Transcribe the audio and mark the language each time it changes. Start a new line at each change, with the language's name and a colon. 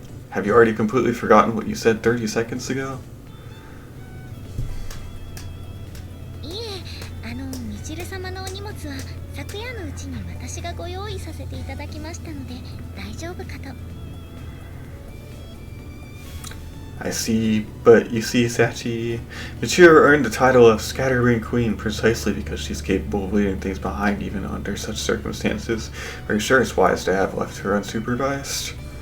English: Have you already completely forgotten what you said 30 seconds ago?
Japanese: いえ、みちる様のお荷物は昨夜のうちに私がご用意させていただきましたので大丈夫かと。
English: I see, but you see, Sachi, Michiru earned the title of Scatterbrain Queen precisely because she's capable of leaving things behind even under such circumstances. Are you sure it's wise to have left her unsupervised?